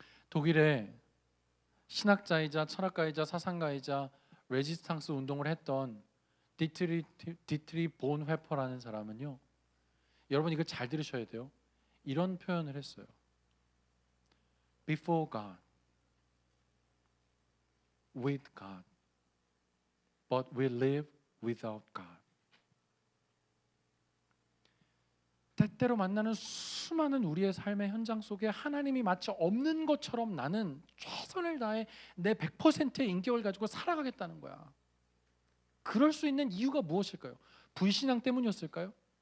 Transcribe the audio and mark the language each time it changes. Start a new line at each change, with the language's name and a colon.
Korean: 독일의 신학자이자 철학가이자 사상가이자 레지스탕스 운동을 했던 디트리 본회퍼라는 사람은요, 여러분 이거 잘 들으셔야 돼요. 이런 표현을 했어요.
English: Before God, with God, but we live without God.
Korean: 때때로 만나는 수많은 우리의 삶의 현장 속에 하나님이 마치 없는 것처럼 나는 최선을 다해 내 100%의 인격을 가지고 살아가겠다는 거야. 그럴 수 있는 이유가 무엇일까요? 불신앙 때문이었을까요?